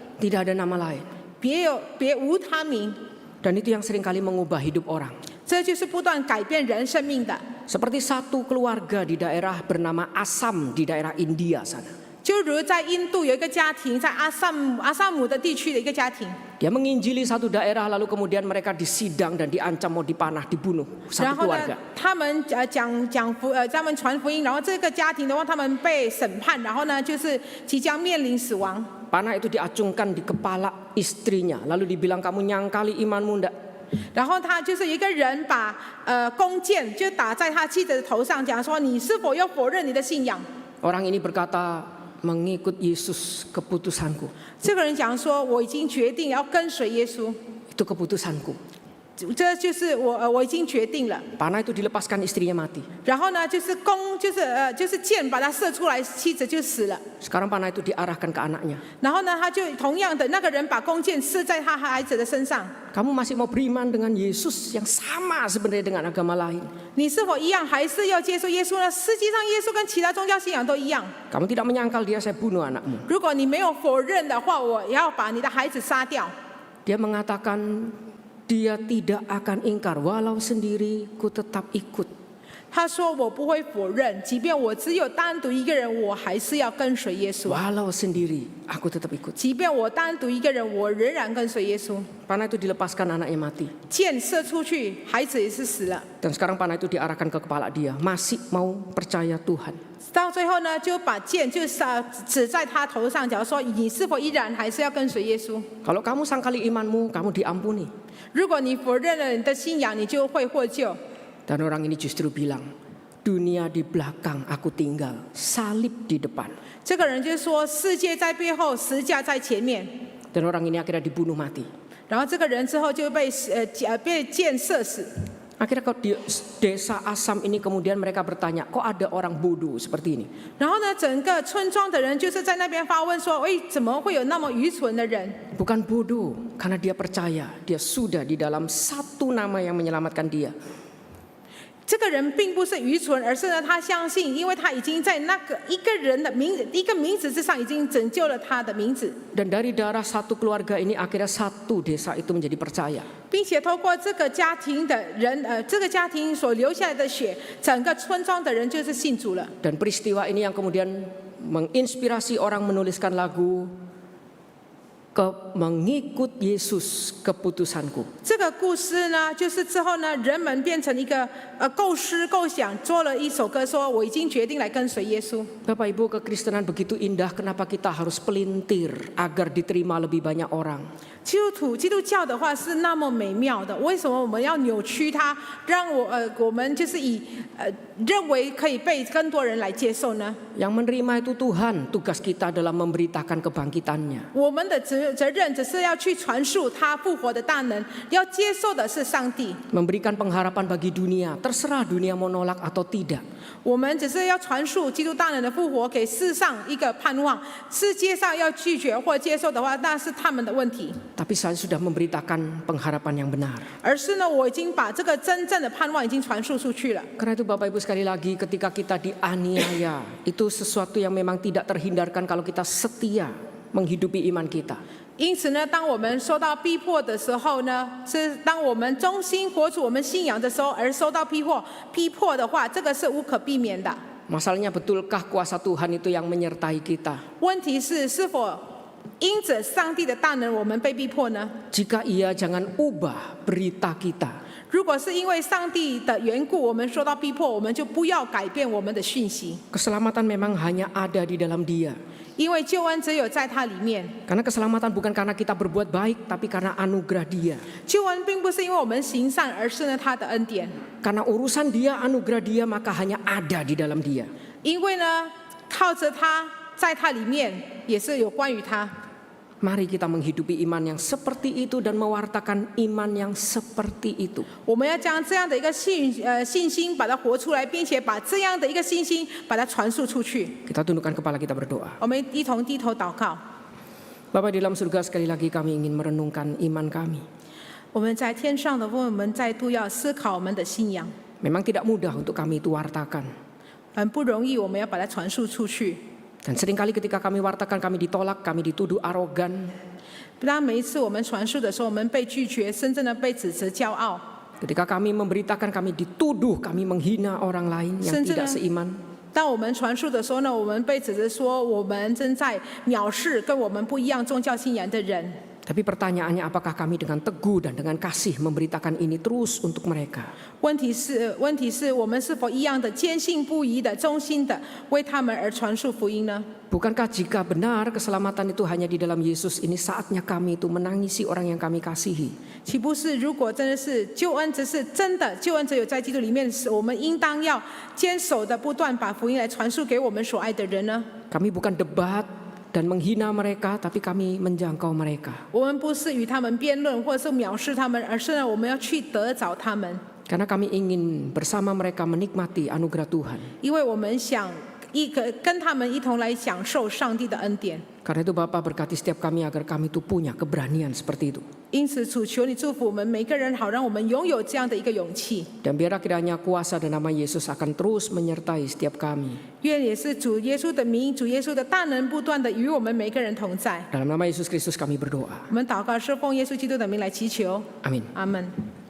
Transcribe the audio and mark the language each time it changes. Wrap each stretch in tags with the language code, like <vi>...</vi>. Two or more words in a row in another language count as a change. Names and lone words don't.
<id>Tidak ada nama lain.</id> <zh>别无他名。</zh> <id>Dan itu yang seringkali mengubah hidup orang.</id> <zh>这就是不断改变人生命的。</zh> <id>Seperti satu keluarga di daerah bernama Assam di daerah India sana.</id> <zh>就如在印度有一个家庭，在阿萨姆的地区的一个家庭，</zh> <id>Dia menginjili satu daerah lalu kemudian mereka disidang dan diancam mau dipanah, dibunuh</id> <zh>然</zh> <id>satu</id> <zh>后呢</zh> <id>keluarga.，</id> <zh>他们他们传福音，然后这个家庭的话，他们被审判，然后呢就是即将面临死亡。</zh> <id>Panah itu diacungkan di kepala istrinya, lalu dibilang kamu nyangkali imanmu ndak?</id> <zh>然后他就是一个人把弓箭就打在他妻子的头上，讲说你是否要否认你的信仰？</zh> <id>Orang ini berkata mengikut Yesus keputusanku.</id> <zh>这个人讲说我已经决定要跟随耶稣，</zh> <id>Itu keputusanku.</id> <zh>这就是我已经决定了。</zh> <id>Panah itu dilepaskan istrinya mati.</id> <zh>然后呢，就是弓就是箭把他射出来，妻子就死了。</zh> <id>Sekarang panah itu diarahkan ke anaknya.</id> <zh>然后呢，他就同样的那个人把弓箭射在他孩子的身上。</zh> <id>Kamu masih mau beriman dengan Yesus yang sama sebenarnya dengan agama lain?</id> <zh>你是否一样，还是要接受耶稣呢？实际上，耶稣跟其他宗教信仰都一样。</zh> <id>Kamu tidak menyangkal dia, saya bunuh anakmu.</id> <zh>如果你没有否认的话，我要把你的孩子杀掉。</zh> <id>Dia mengatakan dia tidak akan ingkar, walau sendiri ku tetap ikut.</id> <zh>他说：“我不会否认，即便我只有单独一个人，我还是要跟随耶稣。</zh> <id>Walau sendiri aku tetap ikut.</id> <zh>即便我单独一个人，我仍然跟随耶稣。</zh> <id>Panah itu dilepaskan, anaknya mati.</id> <zh>箭射出去，孩子也是死了。</zh> <id>Dan sekarang panah itu diarahkan ke kepala dia. Masih mau percaya Tuhan.</id> <zh>到最后呢，就把箭就指在他头上，讲说你是否依然还是要跟随耶稣？</zh> <id>Kalau kamu sangkali imanmu, kamu diampuni.</id> <zh>如果你否认了你的信仰，你就会获救。</zh> <id>Dan orang ini justru bilang, dunia di belakang aku tinggal, salib di depan.</id> <zh>这个人就说世界在背后，十架在前面。</zh> <id>Dan orang ini akhirnya dibunuh mati.</id> <zh>然后这个人之后就被箭射死。</zh> <id>Akhirnya kok di desa Assam ini kemudian mereka bertanya, kok ada orang bodoh seperti ini?</id> <zh>然后呢，整个村庄的人就是在那边发问说：“喂，怎么会有那么愚蠢的人？”</zh> <id>Bukan bodoh, karena dia percaya dia sudah di dalam satu nama yang menyelamatkan dia.</id> <zh>这个人并不是愚蠢，而是呢，他相信，因为他已经在那个一个人的一个名字之上，已经拯救了他的名字。</zh> <id>Dan dari darah satu keluarga ini akhirnya satu desa itu menjadi percaya.</id> <zh>并且透过这个家庭的人，这个家庭所流下来的血，整个村庄的人就是信主了。</zh> <id>Dan peristiwa ini yang kemudian menginspirasi orang menuliskan lagu mengikut Yesus keputusanku.</id> <zh>这个故事呢，就是之后呢，人们变成一个构思构想，做了一首歌，说我已经决定来跟随耶稣。</zh> <id>Bapak Ibu, kekristenan begitu indah, kenapa kita harus pelintir agar diterima lebih banyak orang?</id> <zh>基督教的话是那么美妙的，为什么我们要扭曲它，让我们就是以认为可以被更多人来接受呢？</zh> <id>Yang menerima itu Tuhan, tugas kita adalah memberitakan kebangkitannya.</id> <zh>我们的责任只是要去传述他复活的大能，要接受的是上帝。</zh> <id>Memberikan pengharapan bagi dunia, terserah dunia mau nolak atau tidak.</id> <zh>我们只是要传述基督大能的复活，给世上一个盼望。世界上要拒绝或接受的话，那是他们的问题。</zh> <id>Tapi saya sudah memberitakan pengharapan yang benar.</id> <zh>而是呢，我已经把这个真正的盼望已经传述出去了。</zh> <id>Karena itu Bapak Ibu sekali lagi, ketika kita dianiaya, itu sesuatu yang memang tidak terhindarkan kalau kita setia menghidupi iman kita.</id> <zh>因此呢，当我们受到逼迫的时候呢，是当我们忠心活出我们信仰的时候，而受到逼迫的话，这个是无可避免的。</zh> <id>Masalahnya betulkah kuasa Tuhan itu yang menyertai kita?</id> <zh>问题是否因着上帝的大能，我们被逼迫呢？</zh> <id>Jika iya, jangan ubah berita kita.</id> <zh>如果是因为上帝的缘故，我们受到逼迫，我们就不要改变我们的讯息，</zh> <id>Keselamatan memang hanya ada di dalam Dia.</id> <zh>因为救恩只有在他里面。</zh> <id>Karena keselamatan bukan karena kita berbuat baik, tapi karena anugerah Dia.</id> <zh>救恩并不是因为我们行善，而是呢他的恩典。</zh> <id>Karena urusan Dia, anugerah Dia, maka hanya ada di dalam Dia.</id> <zh>因为呢，靠着他，在他里面也是有关于他。</zh> <id>Mari kita menghidupi iman yang seperti itu dan mewartakan iman yang seperti itu.</id> <zh>我们要将这样的一个信心把它活出来，并且把这样的一个信心把它传输出去。</zh> <id>Kita tundukkan kepala, kita berdoa.</id> <zh>我们一同低头祷告。</zh> <id>Bapa di dalam surga, sekali lagi kami ingin merenungkan iman kami.</id> <zh>我们在天上的父，我们再度要思考我们的信仰。</zh> <id>Memang tidak mudah untuk kami itu wartakan.</id> <zh>很不容易，我们要把它传述出去。</zh> <id>Dan seringkali ketika kami wartakan, kami ditolak, kami dituduh arogan.</id> <zh>当每一次我们传述的时候，我们被拒绝，甚至呢被指责骄傲。</zh> <id>Ketika kami memberitakan, kami dituduh, kami menghina orang lain yang tidak seiman.</id> <zh>当我们传述的时候呢，我们被指责说我们正在藐视跟我们不一样宗教信仰的人。</zh> <id>Tapi pertanyaannya, apakah kami dengan teguh dan dengan kasih memberitakan ini terus untuk mereka?</id> <zh>问题是我们是否一样的坚信不疑的、忠心的为他们而传述福音呢？</zh> <id>Bukankah jika benar keselamatan itu hanya di dalam Yesus, ini saatnya kami itu menangisi orang yang kami kasihi?</id> <zh>岂不是如果真的是救恩只是真的，救恩只有在基督里面，我们应当要坚守的不断把福音来传述给我们所爱的人呢？</zh> <id>Kami bukan debat dan menghina mereka, tapi kami menjangkau mereka.</id> <zh>我们不是与他们辩论，或者是藐视他们，而是呢，我们要去得着他们，</zh> <id>Karena kami ingin bersama mereka menikmati anugerah Tuhan.</id> <zh>因为我们想跟他们一同来享受上帝的恩典。</zh> <id>Karena itu Bapa berkati setiap kami agar kami itu punya keberanian seperti itu.</id> <zh>因此，主求你祝福我们每个人，好让我们拥有这样的一个勇气。</zh> <id>Dan biarlah kiranya kuasa dan nama Yesus akan terus menyertai setiap kami.</id> <zh>愿也是主耶稣的名，主耶稣的大能不断的与我们每个人同在。</zh> <id>Dalam nama Yesus Kristus kami berdoa.</id> <zh>我们祷告是奉耶稣基督的名来祈求，</zh> <id>Amin.</id> <zh>阿门。</zh>